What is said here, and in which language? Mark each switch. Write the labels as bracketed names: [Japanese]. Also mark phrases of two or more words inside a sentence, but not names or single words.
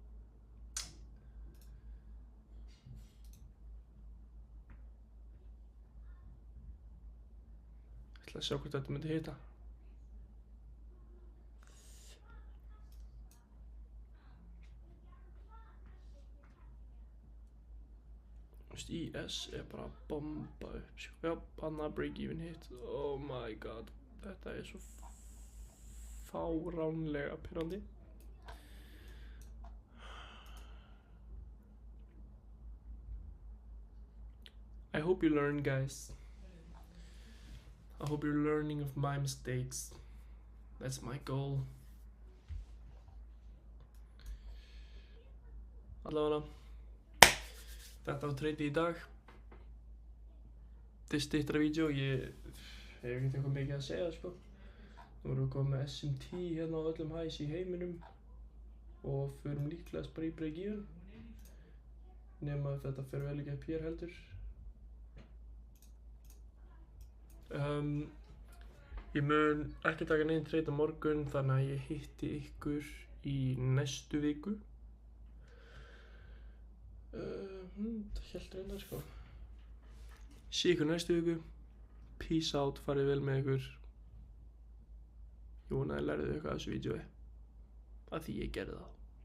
[Icelandic] Ég ætla að sjá hvort þetta myndi hita. IS er bara að bomba upp. Já, annað [English] break even hit. Oh my god. [Icelandic] Þetta er svo fáránlega pirrandi. [English] I hope you learn, guys. I hope you're learning of my mistakes. That's my goal. [Icelandic] Allavega. Þetta var trade í dag. Þetta er styttra vídeo, ég hef ekkert eitthvað mikið að segja sko. Nú erum við komið með SMT hérna á öllum highs í heiminum og förum líklegast bara í [English] break even. [Icelandic] nema ef þetta fer vel ekki upp hér heldur. Ég mun ekki taka neinn trade á morgun, þannig að ég hitti ykkur í næstu viku. Það hélt reyndar sko. Sé ykkur næstu viku. [English] Peace out, [Icelandic] farið vel með ykkur. Ég vona að þið lærið eitthvað af þessu vídeói, af því ég gerði það.